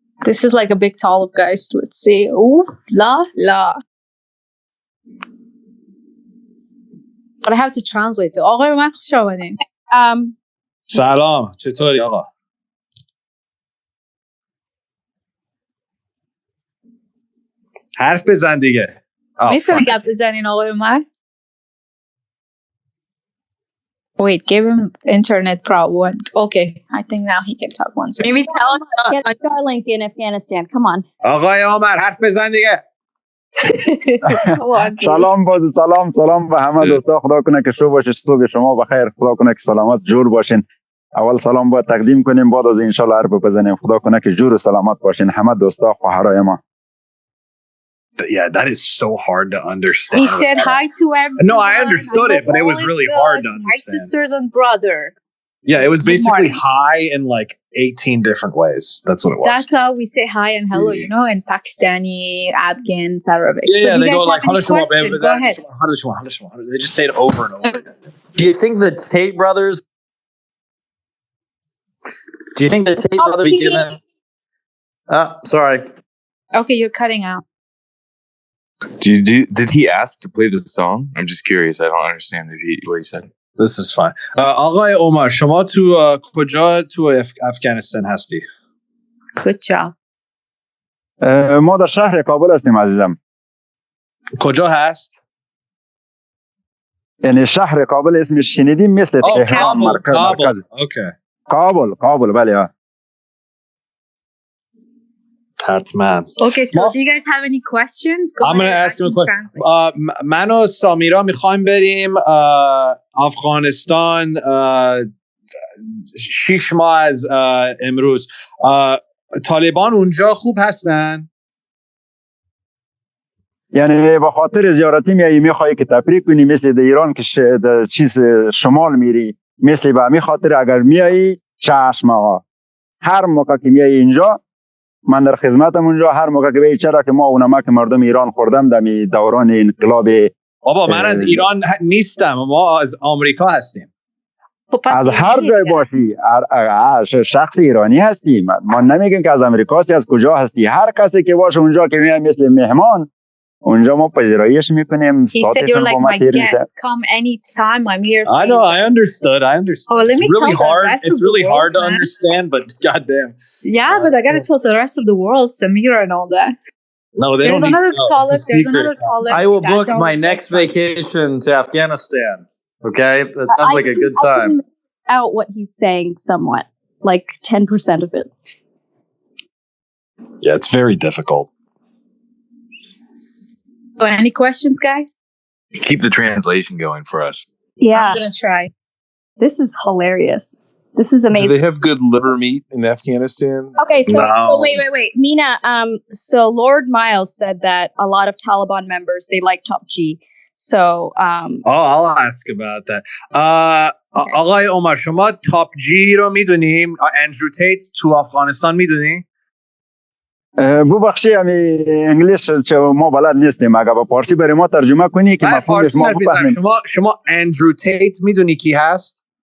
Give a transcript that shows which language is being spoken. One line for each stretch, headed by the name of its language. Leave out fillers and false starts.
English: This is like a big talib, guys. Let's see. Ooh, la. But I have to translate it.
Persian: آقای من خوش آمدین. سلام، چطوری آقا؟ حرف بزن دیگه. میتونی گپ بزنین آقای عمر؟
English: Wait, give him internet problem. Okay, I think now he can talk once. Maybe tell him Get Starlink in Afghanistan. Come on.
Persian: آقای عمر حرف بزن دیگه. سلام به همه دوستا. خدا کنه که شب باشه، صبح شما بخیر. خدا کنه که سلامت جور باشین. اول سلام باید تقدیم کنیم، بعد از انشالله حرف بزنیم. خدا کنه که جور و سلامت باشین همه دوستا خواهرای ما.
English: Yeah, that is so hard to understand. He said hi to everyone. No, I understood it, but it was really hard to understand. My sisters and brother. Yeah, it was basically hi in like 18 different ways. That's what it was. That's how we say hi and hello, you know, in Pakistani, Afghans, Arabic. Yeah, they go like, go ahead. They just say it over and over again. Do you think the Tate brothers be given... sorry. Okay, you're cutting out. Did he ask to play this song? I'm just curious. I don't understand what he said. This is fine.
Persian: آقای عمر شما تو کجا تو افغانستان هستی؟ کجا؟ ما در شهر کابل هستیم عزیزم. کجا هست؟ یعنی شهر کابل اسمش شنیدیم مثل تهران مرکز.
English: Okay.
Persian: کابل بله. حتما.
English: Okay, so do you guys have any questions? I'm going to ask you a question.
Persian: من و سامیرا میخوایم بریم افغانستان 6 ماه از امروز. طالبان اونجا خوب هستن؟ یعنی به خاطر زیارتی میخوایی که تفریح کنی مثل در ایران که چیز شمال میری، مثل به همین خاطر اگر میایی 6 ماه هر موقع که میایی اینجا من در خدمتم اونجا، هر موقع که به چرا که ما اونما که مردم ایران خوردم در دوران انقلاب. بابا من از ایران نیستم، ما از آمریکا هستیم. از هر جای باشی شخص ایرانی هستی. ما نمیگیم که از امریکا هستی، از کجا هستی. هر کسی که باشه اونجا که میاد مثل مهمان اونجا ما پذیراییش میکنیم.
English: He said you're like my guest. Come anytime. I'm here. I know. I understood. Oh, let me tell the rest of the world. It's really hard to understand, but goddamn. Yeah, but I gotta tell the rest of the world, Sameera and all that. No, they there's don't. There's another talib. I will book my next vacation to Afghanistan. Okay, that sounds like a good time. Out what he's saying somewhat, like 10% of it. Yeah, it's very difficult. So any questions, guys? Keep the translation going for us. Yeah. I'm going to try. This is hilarious. This is amazing. Do they have good liver meat in Afghanistan? Okay, so wait. Meena, so Lord Miles said that a lot of Taliban members, they like Top G. So, I'll ask about that.
Persian: آقای عمر شما Top G رو میدونیم؟ Andrew Tate تو افغانستان میدونی؟ ببخشی انگلیس چه ما بلد نیستیم، اگه با فارسی برای ما ترجمه کنی که مفهومش ما بفهمیم. شما اندرو تیت میدونی کی هست؟